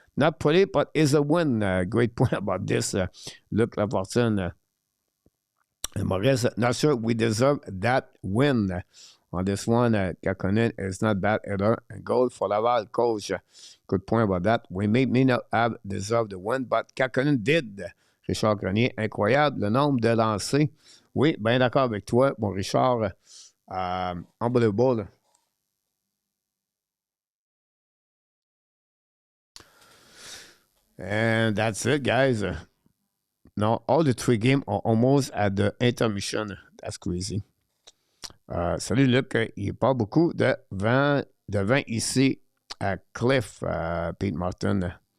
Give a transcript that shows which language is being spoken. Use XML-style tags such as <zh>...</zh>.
<en>Not pretty, but is a win. Great point about this. Luc Lafortune and Maurice, not sure we deserve that win. On this one, Kakkonen is not bad either. And goal for Laval, coach. Good point about that. We may not have deserved the win, but Kakkonen did.</en> <fr>Richard Grenier, incroyable. Le nombre de lancers. Oui, bien d'accord avec toi, mon Richard.</fr> <en>Unbelievable. And that's it, guys. Now, all the 3 games are almost at the intermission. That's crazy.</en> <fr>Salut Luc, il n'y a pas beaucoup de vent ici à Cliff, Pete Martin.</fr>